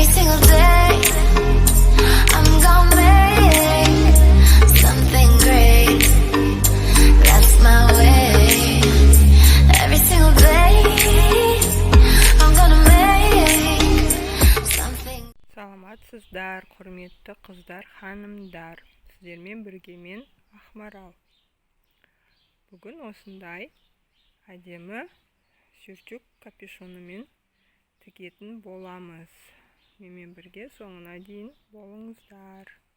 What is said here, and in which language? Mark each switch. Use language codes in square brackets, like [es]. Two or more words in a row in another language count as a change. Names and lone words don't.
[en] single day I'm gonna make something great. That's my way. Every single day I'm gonna make something. [kk] Саламатсыздар, құрметті қыздар, ханымдар. Сіздермен бірге мен Ақмарал. Бүгін осындай әдемі сюртюк капюшонымен тігетін боламыз. Менімен бірге соңына дейін болыңыздар.